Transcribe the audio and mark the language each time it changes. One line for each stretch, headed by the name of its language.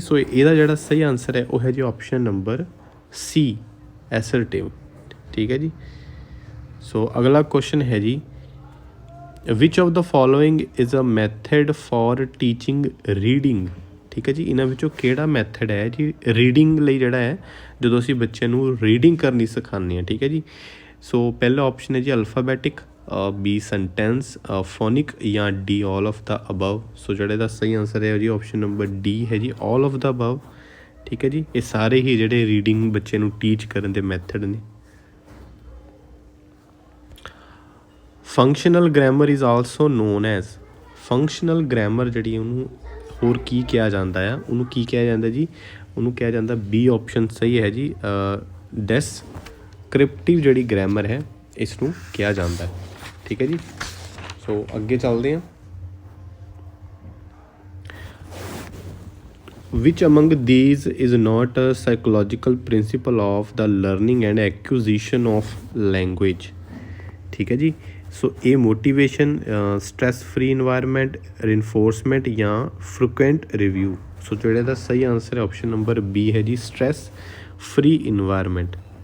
Punjabi: ਸੋ ਇਹਦਾ ਜਿਹੜਾ ਸਹੀ ਆਨਸਰ ਹੈ ਉਹ ਹੈ ਜੀ ਆਪਸ਼ਨ ਨੰਬਰ C, assertive। ਠੀਕ ਹੈ ਜੀ। ਸੋ ਅਗਲਾ ਕੁਐਸਚਨ ਹੈ ਜੀ,
English: which of the following is a method for teaching reading?
Punjabi: ਠੀਕ ਹੈ ਜੀ। ਇਹਨਾਂ ਵਿੱਚੋਂ ਕਿਹੜਾ ਮੈਥਡ ਹੈ ਜੀ ਰੀਡਿੰਗ ਲਈ, ਜਿਹੜਾ ਹੈ ਜਦੋਂ ਅਸੀਂ ਬੱਚਿਆਂ ਨੂੰ ਰੀਡਿੰਗ ਕਰਨੀ ਸਿਖਾਉਂਦੇ ਹਾਂ। ਠੀਕ ਹੈ ਜੀ। ਸੋ ਪਹਿਲਾ ਆਪਸ਼ਨ ਹੈ ਜੀ ਅਲਫਾਬੈਟਿਕ, ਬੀ ਸੈਂਟੈਂਸ, ਫੋਨਿਕ ਜਾਂ D
English: All of the above.
Punjabi: ਸੋ ਜਿਹੜੇ ਦਾ ਸਹੀ ਆਨਸਰ ਹੈ ਜੀ ਆਪਸ਼ਨ ਨੰਬਰ ਡੀ ਹੈ ਜੀ,
English: All of the above.
Punjabi: ਠੀਕ ਹੈ ਜੀ। ਇਹ ਸਾਰੇ ਹੀ ਜਿਹੜੇ ਰੀਡਿੰਗ ਬੱਚੇ ਨੂੰ ਟੀਚ ਕਰਨ ਦੇ ਮੈਥਡ ਨੇ।
English: functional grammar is also known as,
Punjabi: functional grammar ਜਿਹੜੀ ਉਹਨੂੰ ਹੋਰ ਕੀ ਕਿਹਾ ਜਾਂਦਾ ਆ, ਉਹਨੂੰ ਕੀ ਕਿਹਾ ਜਾਂਦਾ ਜੀ? ਉਹਨੂੰ ਕਿਹਾ ਜਾਂਦਾ, ਬੀ ਆਪਸ਼ਨ ਸਹੀ ਹੈ ਜੀ, ਡੈਸਕ੍ਰਿਪਟਿਵ ਜਿਹੜੀ ਗ੍ਰਾਮਰ ਹੈ ਇਸ ਨੂੰ ਕਿਹਾ ਜਾਂਦਾ ਹੈ। ਠੀਕ ਹੈ ਜੀ। ਸੋ ਅੱਗੇ ਚੱਲਦੇ ਹਾਂ।
English: Which among these is not a psychological principle of the learning and acquisition of language?
Punjabi: ਠੀਕ ਹੈ ਜੀ। ਸੋ ਇਹ ਮੋਟੀਵੇਸ਼ਨ, ਸਟ੍ਰੈਸ ਫਰੀ ਇਨਵਾਇਰਮੈਂਟ, ਰਿਨਫੋਰਸਮੈਂਟ ਜਾਂ ਫ੍ਰੀਕੁਐਂਟ ਰਿਵਿਊ। ਸੋ ਜਿਹੜੇ ਦਾ ਸਹੀ ਆਨਸਰ ਹੈ ਆਪਸ਼ਨ ਨੰਬਰ ਬੀ ਹੈ ਜੀ, ਸਟ੍ਰੈਸ ਫਰੀ ਇਨਵਾਇਰਮੈਂਟ।